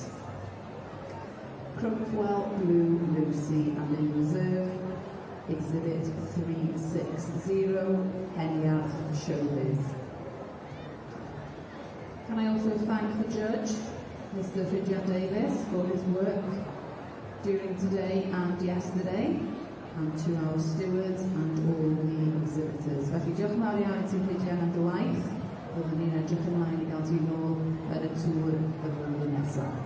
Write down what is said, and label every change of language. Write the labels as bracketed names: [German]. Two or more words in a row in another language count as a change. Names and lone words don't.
[English] Crumwell Blue Lucy, and in reserve, Exhibit 360, Heniad Showbiz. Can I also thank the judge, Mr. Fridjan Davis, for his work during today and yesterday, and to our stewards and all the exhibitors. [Welsh] Felly, diolch yn fawr iawn ti Fridjan am dy waith. Byddwn ni'n edrych ymlaen i gael ti nôl yn y tŵr y flwyddyn nesaf.